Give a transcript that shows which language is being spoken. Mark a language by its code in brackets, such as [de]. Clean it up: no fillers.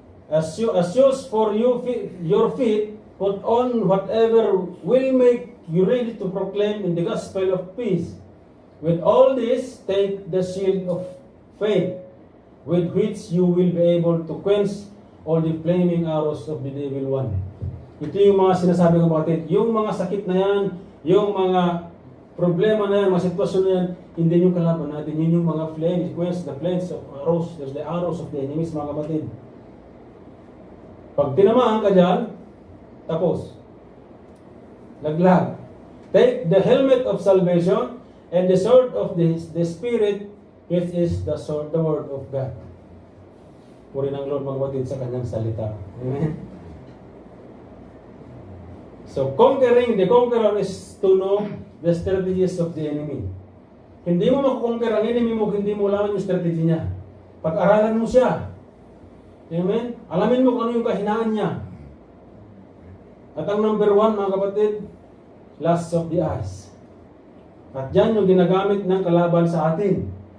[en] As shoes for your feet, put on whatever will make you ready to proclaim in the gospel of peace. With all this, take the shield of faith, with which you will be able to quench all the flaming arrows of the devil one. [tl] Ito yung mga sinasabi ko, kapatid. Yung mga sakit na yan, yung mga problema na yan, mga sitwasyon na yan, hindi yung kalaban natin. Yun yung mga [en] flames, quench the flames of arrows, there's the arrows of the enemies, [tl] mga kapatid. Pag tinamaan ka dyan, tapos. Laglag. [en] Take the helmet of salvation and the sword of the Spirit, which is the sword, the word of God. [tl] Puri ng Lord, mga kapatid, sa kanyang salita. Amen? [en] So, conquering the conqueror is to know the strategies of the enemy. [tl] Hindi mo makukonquer ang enemy mo, hindi mo alaman yung strategy niya. Pag-aralan mo siya. Amen? Alamin mo kung ano yung kahinaan niya. At ang number 1, mga kapatid, [en] lust of the eyes. [tl] At yan yung ginagamit ng kalaban sa atin.